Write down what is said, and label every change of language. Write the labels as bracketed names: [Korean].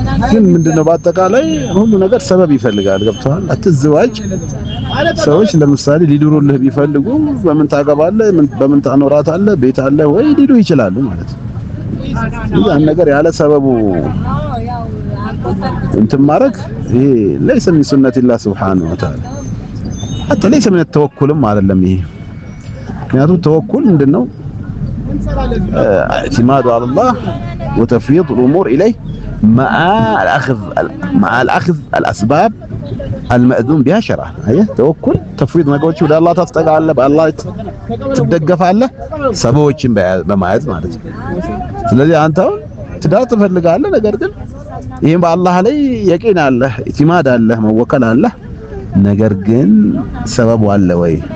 [Amharic] ግን ምንድነው በአጠቃላይ ሁሉ ነገር ሰበብ ይፈልጋል። ገብቷል። አትዝዋጅ። ሰዎች ለምሳሌ ሊድሩልህ ቢፈልጉ በምን ታገባለህ፣ በምን ታኖራታለህ፣ ቤት አለ ወይ ሊሉ ይችላሉ ማለት ነው። ያን ነገር ያለ ሰበቡ እንትን ማድረግ ይሄ [Arabic] ليس من سنة الله سبحانه وتعالى حتى ليس من التوكل [Amharic] አይደለም ይሄ። ምክንያቱም ተወኩል ምንድነው [Arabic] اعتماد على الله وتفويض الأمور إليه مع الأخذ الأسباب المأذون بها شرعا. هي توكل تفويض [Amharic] ነገሮች ወደ አላህ ታስጠጋለህ በአላህ ትደገፋለህ ሰበቦችን በማየት ማለት ነው። ስለዚህ አንተ ትዳር ትፈልጋለህ ነገር ግን ይሄን በአላህ ላይ የቂን አለ ኢቲማድ አለ መወከል አለ ነገር ግን ሰበቡ አለ ወይ?